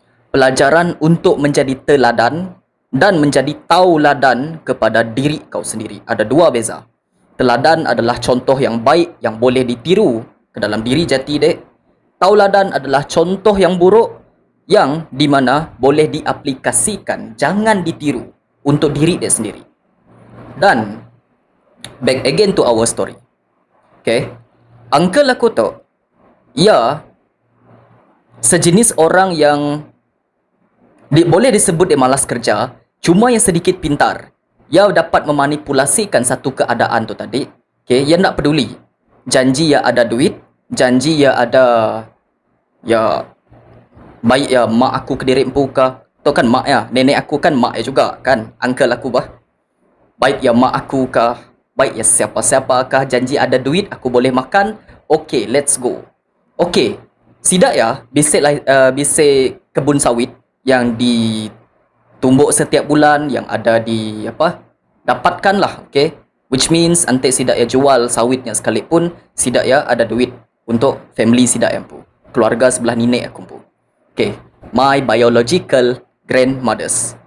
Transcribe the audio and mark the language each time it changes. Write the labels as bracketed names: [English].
[Malay] Pelajaran untuk menjadi teladan dan menjadi tauladan kepada diri kau sendiri. Ada dua beza. Teladan adalah contoh yang baik yang boleh ditiru ke dalam diri jati dek. Tauladan adalah contoh yang buruk yang di mana boleh diaplikasikan, jangan ditiru untuk diri dia sendiri. [English] Dan back again to our story. [Malay] Okay. Uncle aku tu, ia sejenis orang yang boleh disebut dia malas kerja, cuma yang sedikit pintar. Ia dapat memanipulasikan satu keadaan tu tadi. Okay, ia tak peduli. Janji ia ada duit, janji ia ada, ya baik ya mak aku ke diri empu kah. Tu kan mak ya, nenek aku kan mak ya juga kan, uncle aku bah. Baik ya mak aku kah, baik ya siapa-siapa kah, janji ada duit aku boleh makan. Okay, [English] let's go. [Malay] Okay, sidak ya bisik kebun sawit yang ditumbuk setiap bulan, yang ada di apa, dapatkan lah. Okay, [English] which means [Malay] antik sidak ya jual sawitnya sekalipun, sidak ya ada duit untuk family sidak yang pu, keluarga sebelah nenek aku pu. [English] Okay, my biological grandmothers.